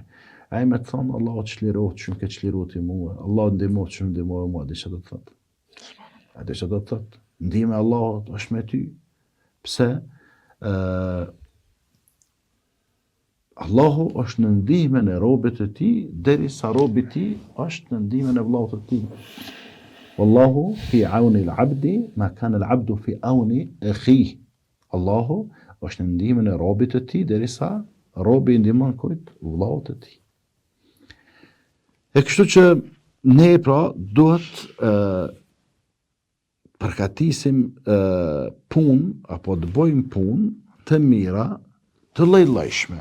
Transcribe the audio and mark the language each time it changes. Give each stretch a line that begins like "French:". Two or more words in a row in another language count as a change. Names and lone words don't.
Albanian: Ai më thon Allahu të çlirohet shumë ke çliruar ti mua, Allahu ndihmohet shumë ndihmoj mua, diçka do të thotë. A diçka do të thotë, ndihma e Allahut është me ty. Pse? Allahu është në ndihmën e robit të tij derisa robi i tij është në ndihmën e vllaut të tij.
Arabic: والله في عون العبد ما كان العبد في عون أخيه.
Albanian: Allahu është në ndihmën e robit të tij derisa robi i ndihmon kujt? Vllaut të tij. E kështu që ne pra duhet përgatisim punë apo të bëjmë punë të mira, të lloj-llojshme.